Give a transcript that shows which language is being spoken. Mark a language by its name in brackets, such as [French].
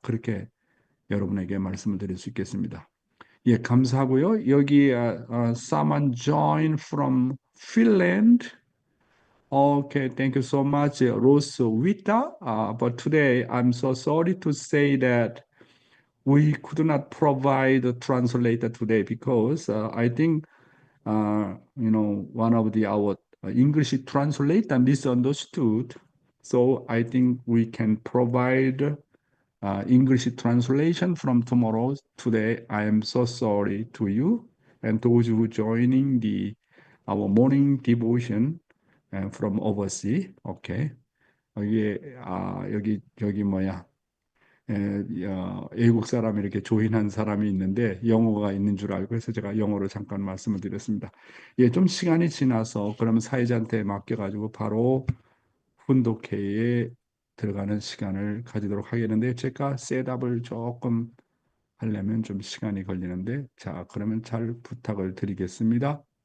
[Korean] 그렇게 여러분에게 말씀을 드릴 수 있겠습니다. 예, 감사하고요. 여기 [English] someone join from Finland. Okay, thank you so much, Roswitha. But today I'm so sorry to say that we could not provide a translator today because I think one of our English translator misunderstood. So I think we can provide English translation from tomorrow. Today, I am so sorry to you and those who joining our morning devotion from overseas. Okay. [Korean] 여기 뭐야? 외국 사람이 이렇게 조인한 사람이 있는데 영어가 있는 줄 알고 해서 제가 영어로 잠깐 말씀을 드렸습니다. 예, 좀 시간이 지나서 그러면 사회자한테 맡겨가지고 바로 훈독회에 들어가는 시간을 가지도록 하겠는데 제가 셋업을 조금 하려면 좀 시간이 걸리는데 자, 그러면 잘 부탁을 드리겠습니다.